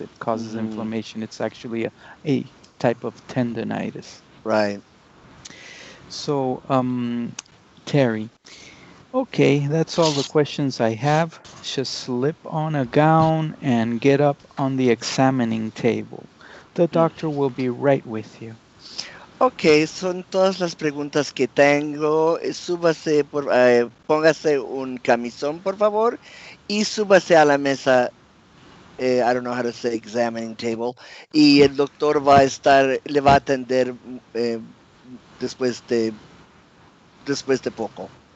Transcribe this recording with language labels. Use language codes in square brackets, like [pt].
[en] It causes inflammation. It's actually a type of tendonitis. Right. So, Terry, okay, that's all the questions I have. Just slip on a gown and get up on the examining table. The doctor will be right with you. [es] Ok, son todas las preguntas que tengo. Súbase, póngase un camisón, por favor, y súbase a la mesa. [en] I don't know how to say examining table. [es] Y el doctor le va a atender después de poco.